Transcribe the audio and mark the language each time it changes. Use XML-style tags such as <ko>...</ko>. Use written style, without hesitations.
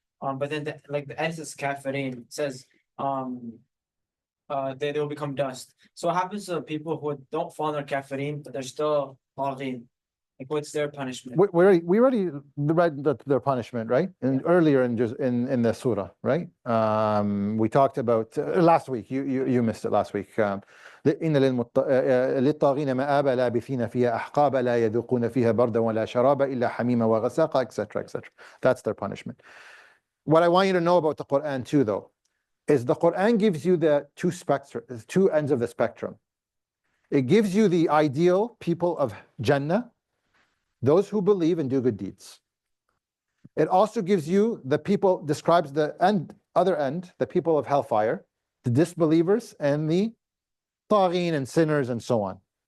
<en>But then the end says Kafirin. It says they will become dust. So what happens to people who don't fall under Kafirin, but they're still Taghin? Like, what's their punishment? We already read their punishment, right? And earlier in the surah, right? We talked about last week. You missed it last week.</en> <ar>إن للطاغين مآبا لابثين فيها أحقابا لا يذوقون فيها بردا ولا شرابا إلا حميما وغساقا,</ar> <en>etc., etc. That's their punishment. What I want you to know about the Quran too, though, is the Quran gives you the two ends of the spectrum. It gives you the ideal people of Jannah, those who believe and do good deeds. It also gives you describes the other end, the people of hellfire, the disbelievers and the Taghin and sinners and so on.</en>